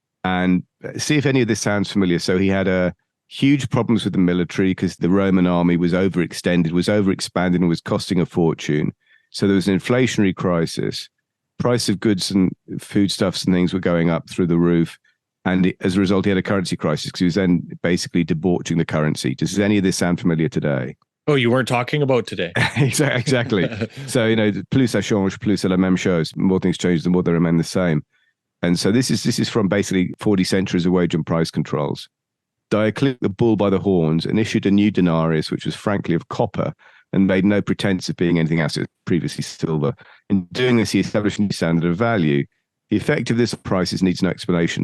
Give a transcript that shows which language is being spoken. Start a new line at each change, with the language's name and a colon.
English: And see if any of this sounds familiar. So he had huge problems with the military because the Roman army was overextended, was overexpanded, and was costing a fortune. So there was an inflationary crisis. Price of goods and foodstuffs and things were going up through the roof. And as a result, he had a currency crisis because he was then basically debauching the currency. Does any of this sound familiar today? Oh, you weren't talking about today. Exactly. So,
French: plus ça change, plus c'est la même chose.
English: More things change, the more they remain the same. And so this is from basically 40 centuries of wage and price controls. Diocletian the bull by the horns and issued a new denarius, which was frankly of copper, and made no pretense of being anything else. It was previously silver. In doing this, he established a new standard of value. The effect of this prices needs no explanation.